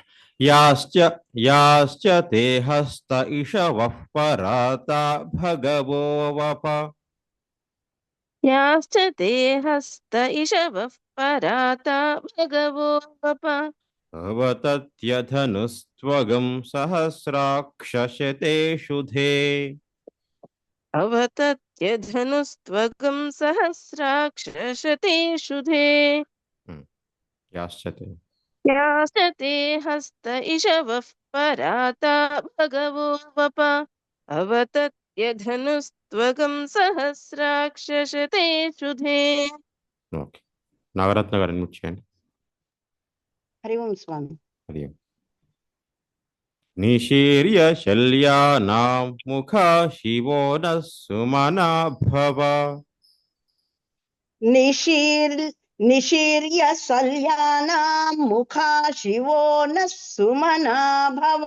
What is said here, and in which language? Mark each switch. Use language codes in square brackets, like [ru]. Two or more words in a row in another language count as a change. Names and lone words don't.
[sa] యాశ్చ తే హస్త ఇషవః పరాత భగవో వప याश्च ते हस्त इषवः पराता भगवो वप అవతత్యధనుస్త్వగం సహస్రాక్షశతే శుధే अवतत्यधनुस्त्वगं सहस्राक्षशते शुधे యాశ్చతే याश्च ते हस्त इषवः पराता भगवो वप अवतत्यधनुस्त्वगं सहस्राक्षशते शुधे [te] ఓకే నాగరత్న గారు అన్మ్యూట్ చేయండి [sa] హరి ఓం స్వామి. అది నిశీర్య శల్యానాం ముఖా శివో న సుమనా భవ నిశీర్య సల్యానాం ముఖా శివో నః సుమనా భవ